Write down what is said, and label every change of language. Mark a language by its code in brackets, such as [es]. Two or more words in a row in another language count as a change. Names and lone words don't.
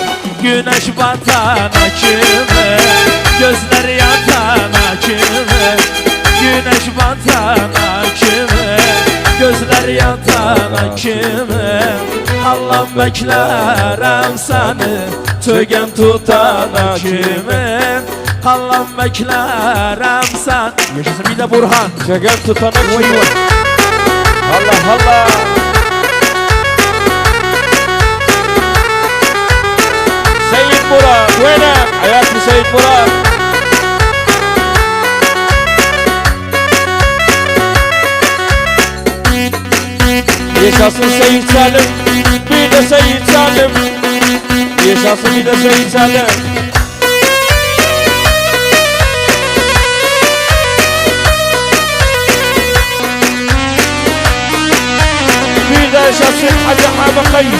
[tr] Güneş batana kime, gözler yatana kime, güneş batana kime, gözler yatana kime, Allah'ım beklerem seni, tögen tutana kime, Allah'ım beklerem sen. Yaşasın bir de Burhan. Tögen tutana kime. Allah Allah. Seyit Murat, [ar] وينك حياتي سيد مراد. [tr] Yaşasın Seyit Salim, bir de Seyit Salim. Yaşasın bir de Seyit Salim. Bir de yaşasın Hacı Hami Kays.